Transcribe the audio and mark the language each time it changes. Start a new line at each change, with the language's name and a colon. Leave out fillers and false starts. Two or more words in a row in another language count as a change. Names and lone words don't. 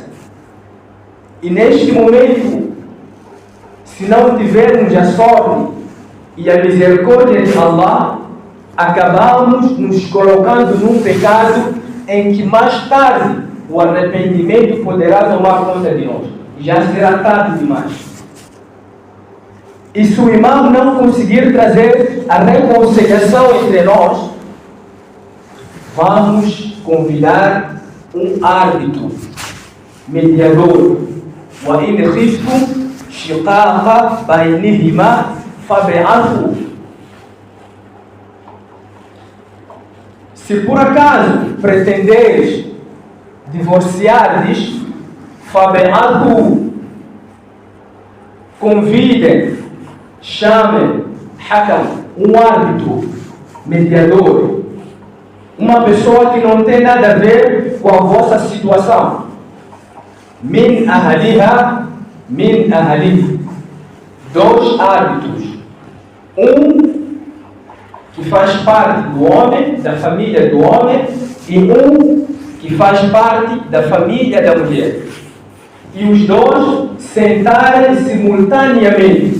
Portuguese: E neste momento, se não tivermos a sorte e a misericórdia de Allah, acabamos nos colocando num pecado em que mais tarde o arrependimento poderá tomar conta de nós. Já será tarde demais. E se o imã não conseguir trazer a reconciliação entre nós, vamos convidar um árbitro, mediador.
Arabic: وَإِنْ خِفْتُمْ شِقَاقَ بَيْنِهِمَا فَابْعَثُوا.
Portuguese: Se por acaso pretenderes divorciar-lhes, فَابْعَثُوا, convidem, chamem Hakam, um árbitro, mediador, uma pessoa que não tem nada a ver com a vossa situação.
Arabic: من أهلها، من أهله.
Portuguese: 2 árbitros. Um que faz parte do homem, da família do homem, e um que faz parte da família da mulher. E os 2 sentarem simultaneamente.